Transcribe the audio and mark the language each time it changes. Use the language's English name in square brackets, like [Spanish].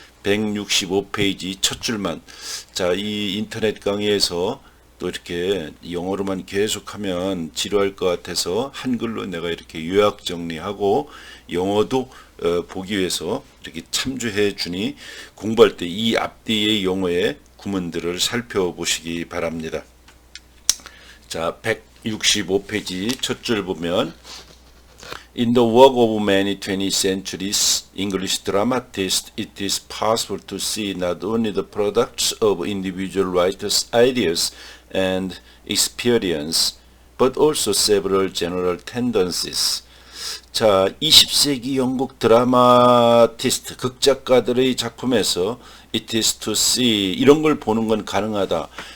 [Korean] 165페이지 첫 줄만. 자, 이 인터넷 강의에서 또 이렇게 영어로만 계속하면 지루할 것 같아서 한글로 내가 이렇게 요약 정리하고 영어도 보기 위해서 이렇게 참조해 주니 공부할 때 이 앞뒤의 용어의 구문들을 살펴보시기 바랍니다. 자, 165페이지 첫 줄 보면 [English] In the work of many 20th centuries English dramatists, it is possible to see not only the products of individual writers' ideas and experience, but also several general tendencies. [Korean] 자, 20세기 영국 드라마티스트, 극작가들의 작품에서 [English] it is to see [Korean] 이런 걸 보는 건 가능하다.